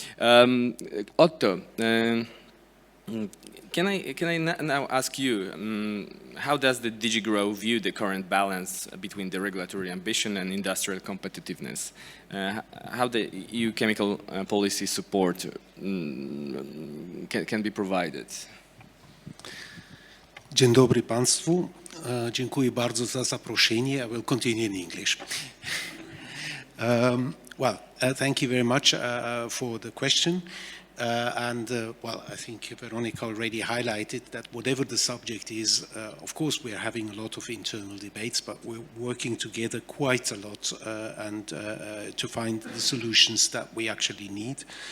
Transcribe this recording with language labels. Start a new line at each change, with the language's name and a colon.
English: Otto. Can I now ask you, how does the DG Grow view the current balance between the regulatory ambition and industrial competitiveness? How the EU chemical policy support can be provided?
Polish: Dzień dobry Państwu. Dziękuję bardzo za zaproszenie.
English: I will continue in English. Thank you very much for the question. I think Veronica already highlighted that whatever the subject is, of course, we are having a lot of internal debates, but we're working together quite a lot to find the solutions that we actually need.